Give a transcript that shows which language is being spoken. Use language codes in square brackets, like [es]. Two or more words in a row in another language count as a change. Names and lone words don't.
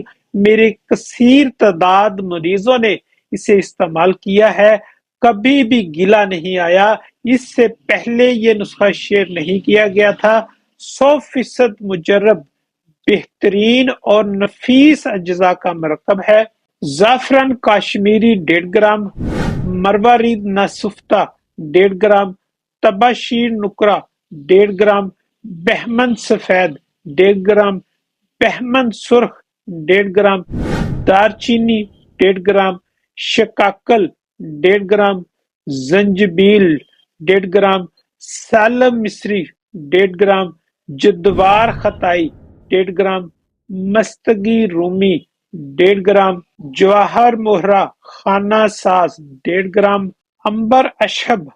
[ur] میرے کثیر تعداد مریضوں نے اسے استعمال کیا ہے، کبھی بھی گلا نہیں آیا۔ اس سے پہلے یہ نسخہ شیئر نہیں کیا گیا تھا۔ 100% مجرب، بہترین اور نفیس اجزاء کا مرکب ہے۔ زعفران کاشمیری 1.5 گرام، مروارید ناسفتہ 1.5 گرام، تباشیر نکرہ 1.5 گرام، بہمن سفید 1.5 گرام، بہمن سرخ 1.5 گرام، دارچینی 1.5 گرام، شکاکل 1.5 گرام، زنجبیل 1.5 گرام، سالم مصری 1.5 گرام، جدوار خطائی 1.5 گرام، مستگی رومی 1.5 گرام، جواہر مہرہ خانہ ساز 1.5 گرام، عنبر اشہب